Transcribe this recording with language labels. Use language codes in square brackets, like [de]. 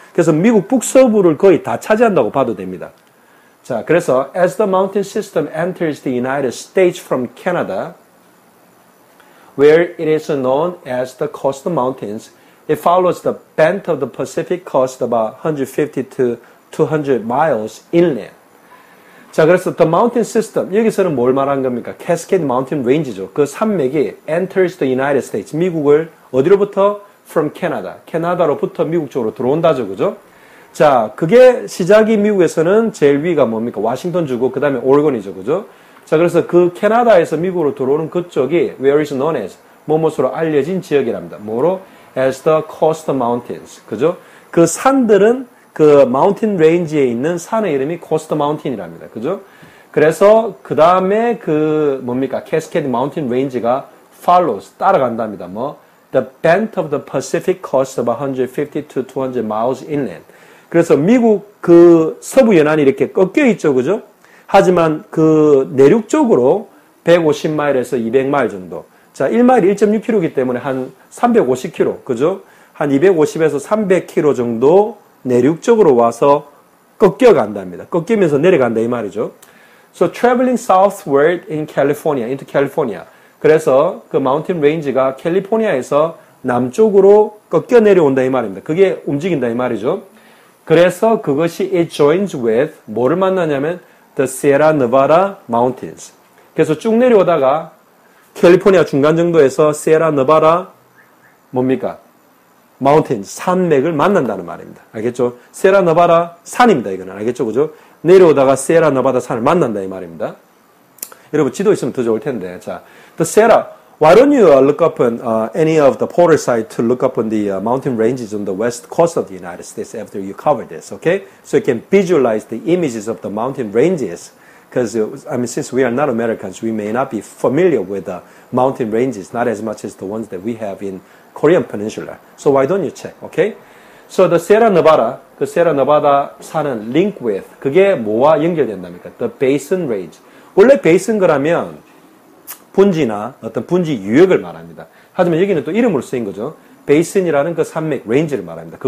[ko] 그래서 미국 북서부를 거의 다 차지한다고 봐도 됩니다. [en] 자, 그래서 as the mountain system enters the United States from Canada, where it is known as the Coastal Mountains, it follows the bent of the Pacific coast about 150 to 200 miles inland. [ko] 자, 그래서 the mountain system, 여기서는 뭘 말한 겁니까? Cascade Mountain Range죠. 그 산맥이 enters the United States, 미국을 어디로부터? [en] From Canada. [ko] 캐나다로부터 미국 쪽으로 들어온다죠, 그죠? 자, 그게 시작이 미국에서는 제일 위가 뭡니까? 워싱턴 주고, 그 다음에 오레곤이죠, 그죠? 자, 그래서 그 캐나다에서 미국으로 들어오는 그쪽이 where is known as, 뭐뭐로 알려진 지역이랍니다. 뭐로? [en] As the Coastal Mountains. [ko] 그죠? 그 산들은 그 마운틴 레인지에 있는 산의 이름이 코스트 마운틴이랍니다. 그죠? 그래서 그 다음에 Cascade Mountain Range가 follows, 따라간답니다. [en] The bent of the Pacific coast about 150 to 200 miles inland. [ko] 그래서 미국 그 서부 연안이 이렇게 꺾여 있죠. 그죠? 하지만 그 내륙 쪽으로 150마일에서 200마일 정도. 자, 1마일이 1.6km이기 때문에 한 350km. 그죠? 한 250에서 300km 정도 내륙 쪽으로 와서 꺾여간답니다. 꺾이면서 내려간다 이 말이죠. [en] So traveling southward in California, into California. 그래서 그 마운틴 레인지가 캘리포니아에서 [ko] 남쪽으로 꺾여 내려온다 이 말입니다. 그게 움직인다 이 말이죠. [en] 그래서 그것이 it joins with 뭐를 만나냐면 the Sierra Nevada Mountains. [ko] 그래서 쭉 내려오다가 캘리포니아 중간 정도에서 Sierra Nevada 뭡니까? Mountains, 산맥을 만난다는 말입니다. 알겠죠? Sierra Nevada 산입니다. 이거는 알겠죠? 그죠? 내려오다가 Sierra Nevada 산을 만난다 이 말입니다. 여러분 지도 있으면 더 좋을 텐데. [en] 자, the Sierra. Why don't you look up on any of the portal site to look up on the mountain ranges on the west coast of the United States after you cover this, okay? So you can visualize the images of the mountain ranges. Because, I mean, since we are not Americans, we may not be familiar with the mountain ranges, not as much as the ones that we have in Korean Peninsula. So why don't you check, okay? So the Sierra Nevada, 그 Sierra Nevada 산은 link with, 그게 뭐와 연결된답니까? The Basin Range. [ko] 원래 베이슨 거라면 분지나 어떤 분지 유역을 말합니다. 하지만 여기는 또 이름으로 쓰인 거죠. 베이슨이라는 그 산맥 레인지를 말합니다.